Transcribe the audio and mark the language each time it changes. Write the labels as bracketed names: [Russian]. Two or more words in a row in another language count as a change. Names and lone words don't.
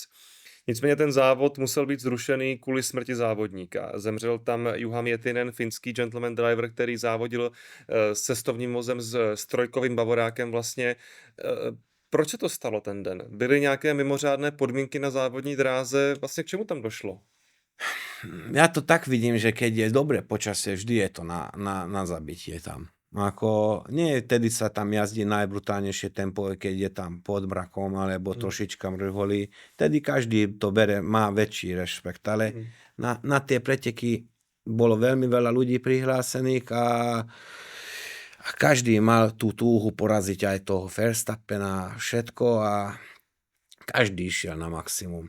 [Czech] Nicméně ten závod musel být zrušený kvůli smrti závodníka. Zemřel tam Juha Miettinen, finský [English] gentleman driver, [Czech] který závodil s cestovním vozem s trojkovým bavorákem vlastně. Proč se to stalo ten den? Byly nějaké mimořádné podmínky na závodní dráze? Vlastně k čemu tam došlo? [Slovak] Ja to tak vidím, že keď je dobré počasie, vždy je to na zabitie tam. Ako, nie tedy sa tam jazdí najbrutálnejšie tempo, keď je tam pod mrakom alebo trošička mrholí. Tedy každý to bere, má väčší rešpekt, ale na tie preteky bolo veľmi veľa ľudí prihlásených a každý mal tú túhu poraziť aj toho Verstappena, všetko a každý išiel na maximum.